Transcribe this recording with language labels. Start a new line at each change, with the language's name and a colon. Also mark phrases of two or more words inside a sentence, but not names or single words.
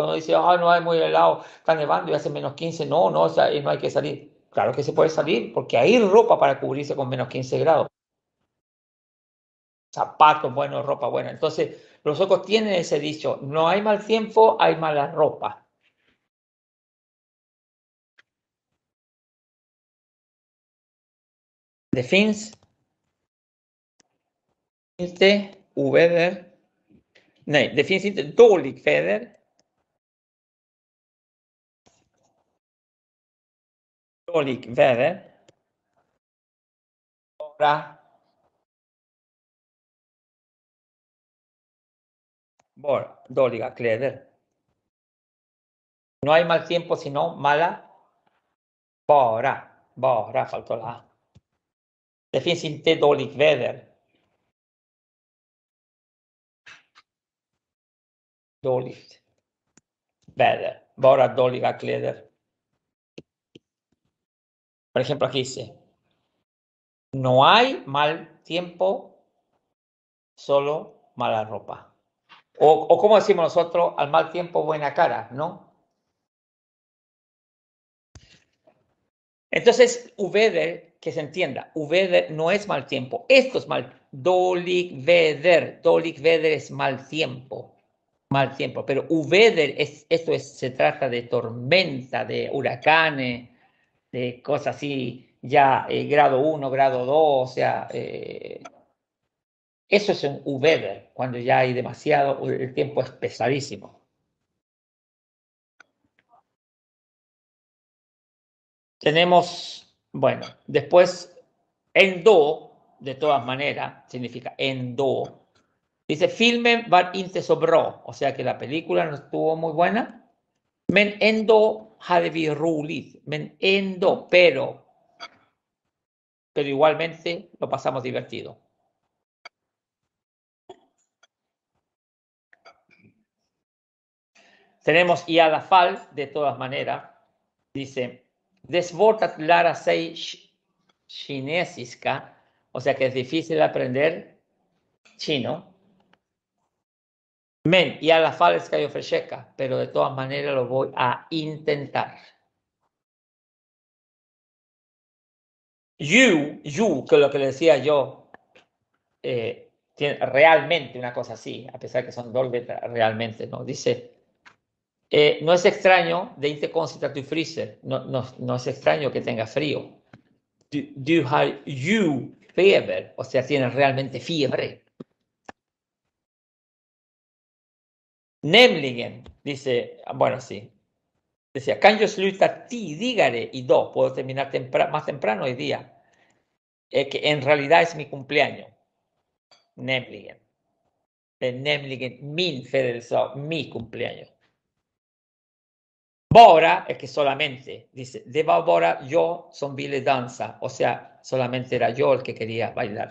Spanish: Uno dice, no hay muy helado, está nevando y hace menos 15, no, o sea, y no hay que salir. Claro que se puede salir porque hay ropa para cubrirse con menos 15 grados. Zapatos buenos, ropa buena. Entonces, los suecos tienen ese dicho, no hay mal tiempo, hay mala ropa.
Swedish: Det finns inte oväder. Nej, det finns inte dåligt väder. Dåligt väder. Bara dåliga kläder.
Spanish: No hay mal tiempo, sino mala. Bara faltó la A.
Swedish: Det finns inte dåligt väder. Dåligt väder. Bara dåliga kläder.
Spanish: Por ejemplo, aquí dice, no hay mal tiempo, solo mala ropa. O como decimos nosotros, al mal tiempo buena cara, ¿no? Entonces, weather, que se entienda, weather no es mal tiempo, esto es mal.
Swedish: Dålig väder
Spanish: es mal tiempo. Mal tiempo, pero weather se trata de tormenta, de huracanes, de cosas así, ya grado 1, grado 2, o sea, eso es un weather, cuando ya hay demasiado, el tiempo es pesadísimo. Tenemos, bueno, después, ändå, de todas maneras, significa ändå.
Swedish: Dice, filmen var inte så bra,
Spanish: o sea que la película no estuvo muy buena.
Swedish: Men ändå hade vi roligt. Men ändå,
Spanish: pero pero igualmente lo pasamos divertido.
Swedish: Tenemos i alla fall,
Spanish: de todas maneras, dice,
Swedish: det är svårt att lära sig kinesiska,
Spanish: o sea que es difícil aprender chino.
Swedish: Men i alla fall ska jag försöka,
Spanish: pero de todas maneras lo voy a intentar. You, que es lo que le decía yo, tiene realmente una cosa así, a pesar que son dos letras, realmente, ¿no? Dice, no es extraño de
Swedish: inte konstigt att du fryser,
Spanish: no es extraño que tenga frío.
Swedish: Du har ju feber,
Spanish: o sea, tienes realmente fiebre. Nämligen, dice, bueno, sí, decía,
Swedish: kan jag sluta tidigare idag,
Spanish: puedo terminar más temprano hoy día, que en realidad es mi cumpleaños.
Swedish: Nämligen. Nämligen min födelsedag,
Spanish: mi cumpleaños. Bara es que solamente, dice,
Swedish: det var bara
Spanish: yo
Swedish: som ville
Spanish: danza, o sea, solamente era yo el que quería bailar.